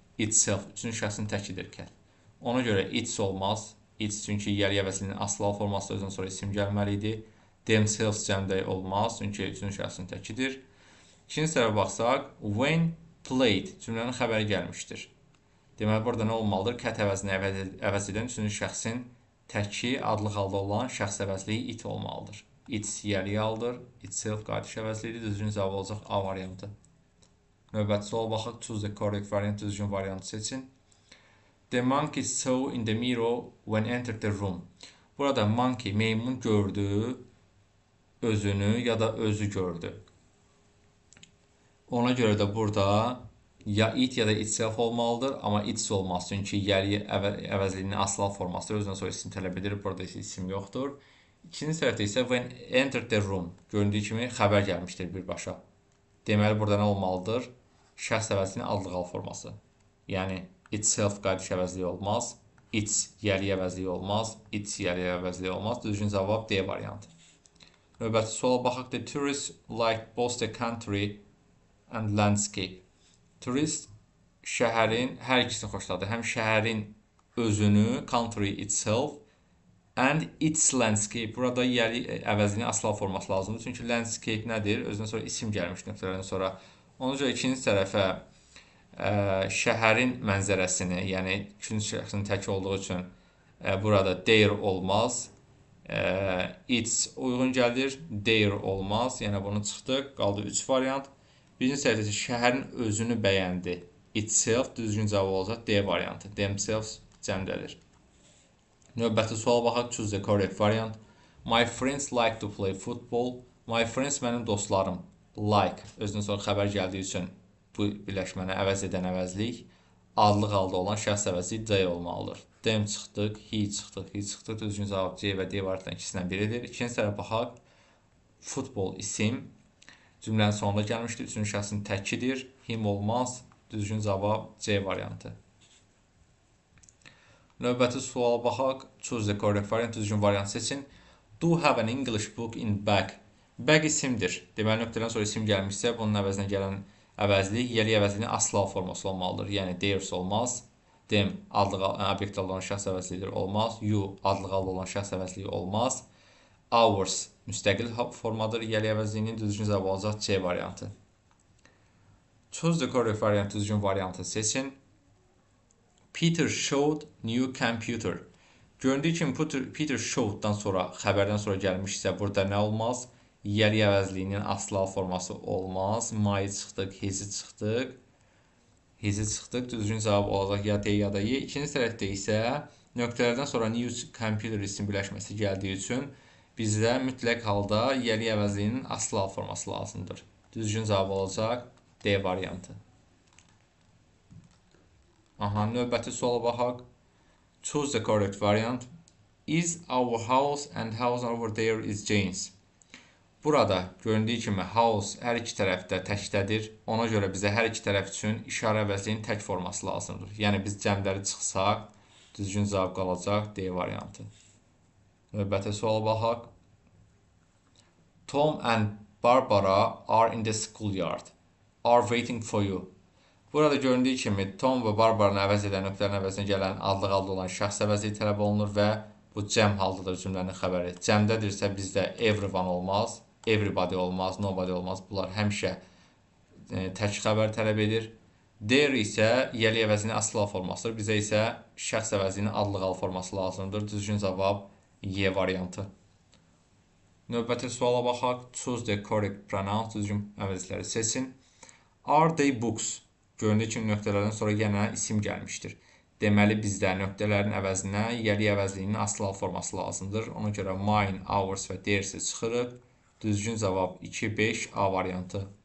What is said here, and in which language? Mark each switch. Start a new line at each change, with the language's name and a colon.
Azerbaijani: Itself, üçüncü şəxsin təkidir cat. Ona görə its olmaz. Its çünki yiyəli əvəzliyinin aslı hal forması özündən sonra isim gəlməli idi. Themselves cəmdə olmaz, çünki üçüncü şəxsin təkidir. İkinci tərəfə baxsaq,
English: when played
Azerbaijani: cümlənin xəbəri gəlmişdir. Deməli, burada nə olmalıdır? Cat əvəzini əvəz edən üçüncü şəxsin təki adlı halda olan şəxs əvəzliyi it olmalıdır. It's yiyəli haldır. Itself qayıdış əvəzliyidir. Düzgün cavab olacaq A variantı. Növbəti suala baxaq.
English: Choose the correct variant,
Azerbaijani: düzgün variantı seçin.
English: The monkey saw in the mirror when entered the room.
Azerbaijani: Burada monkey, meymun gördü, özünü ya da özü gördü. Ona görə də burada ya it ya da itself olmalıdır, amma it's olmaz. Çünki yiyəli əvəzliyinin aslı formasıdır. Özündən sonra isim tələb edir. Burada isə isim yoxdur. İkinci tərəfdə isə
English: when entered the room.
Azerbaijani: Göründüyü kimi xəbər gəlmişdir birbaşa. Deməli, burada nə olmalıdır? şəxs əvəzliyinin adlı qal forması. Yəni itself qayıdış əvəzliyi olmaz, its yəli əvəzliyi olmaz, its yəli əvəzliyi olmaz. Düzgün cavab D variantı. Növbəti suala baxaq.
English: The tourists like both the country and landscape.
Azerbaijani: Turist şəhərin hər ikisini xoşladı. Həm şəhərin özünü,
English: country itself, and its landscape.
Azerbaijani: Burada yəli əvəzliyinin asal forması lazımdır. Çünki landscape nədir? Özündən sonra isim gəlmiş nöqtələrdən sonra. Ona görə ikinci tərəfə şəhərin mənzərəsini, yəni ikinci şəxsin tək olduğu üçün burada their olmaz. Its uyğun gəlir, their olmaz. Yəni bunu çıxdıq. Qaldı 3 variant. Birinci səhifədə şəhərin özünü bəyəndi. Itself düzgün cavab olacaq D variantı. Themselves cəmdəlir. Növbəti suala baxaq.
English: Choose the correct variant. My friends like to play football.
Azerbaijani: My friends mənim dostlarım. Like özündən sonra xəbər gəldiyi üçün bu birləşməni əvəz edən əvəzlik adlı qaldı olan şəxs əvəzliyi D olmalıdır. Them çıxdıq, he çıxdıq, he çıxdıq. Düzgün cavab C və D variantlarının ikisindən biridir. İkinci tərəfə baxaq. Futbol isim cümlənin sonunda gəlmişdir. Üçüncü şəxsin təkidir. Him olmaz. Düzgün cavab C variantı. Növbəti suala baxaq.
English: Choose the correct variant.
Azerbaijani: Düzgün variant seçin.
English: Do have an English book in bag.
Azerbaijani: Bag isimdir. Deməli, nöqtədən sonra isim gəlmişsə, bunun əvəzinə gələn əvəzlik yəli əvəzliyinin asal forması olmalıdır. Yəni, theirs olmaz. Them adlı obyekt olan şəxs əvəzliyidir. Olmaz. You adlı qaldı olan şəxs əvəzliyi olmaz. Ours müstəqil formadır. Yəli əvəzliyinin düzgün cavabı olacaq C variantı.
English: Choose the correct variant.
Azerbaijani: Düzgün variantı seçin.
English: Peter showed new computer.
Azerbaijani: Göründüyü kimi Peter show'dan sonra, xəbərdən sonra gəlmişsə, burada nə olmaz? Yəli əvəzliyinin asal forması olmaz. My çıxdıq, his çıxdıq. His çıxdıq. Düzgün cavab olacaq ya D ya da Y. İkinci tərəfdə isə nöqtələrdən sonra new computer isim birləşməsi gəldiyi üçün bizdə mütləq halda yəli əvəzliyinin asal forması lazımdır. Düzgün cavab olacaq D variantı. Növbəti suala baxaq.
English: Choose the correct variant. Is our house and house over there is Jane's.
Azerbaijani: Burada göründüyü kimi house hər iki tərəfdə təkdədir. Ona görə bizə hər iki tərəf üçün işarə əvəzliyinin tək forması lazımdır. Yəni biz cəmləri çıxsaq, düzgün cavab qalacaq D variantı. Növbəti suala baxaq.
English: Tom and Barbara are in the schoolyard. Are waiting for you.
Azerbaijani: Burada göründüyü kimi Tom və Barbaranı əvəz edən nöqtələrin əvəzinə gələn adlı qaldı olan şəxs əvəzliyi tələb olunur və bu cəm haldadır cümlənin xəbəri. Cəmdədirsə bizdə everyone olmaz, everybody olmaz, nobody olmaz. Bunlar həmişə tək xəbər tələb edir. There isə yəli əvəzliyinin asal formasıdır. Bizə isə şəxs əvəzliyinin adlı qal forması lazımdır. Düzgün cavab Y variantı. Növbəti suala baxaq.
English: Choose the correct pronoun.
Azerbaijani: Düzgün əvəzləri seçin.
English: Are they books?
Azerbaijani: Göründüyü kimi nöqtələrdən sonra yenə isim gəlmişdir. Deməli, bizdə nöqtələrin əvəzinə yəli əvəzliyinin asal forması lazımdır. Ona görə mine, ours və theirs çıxırıq. Düzgün cavab 2-5 A variantı.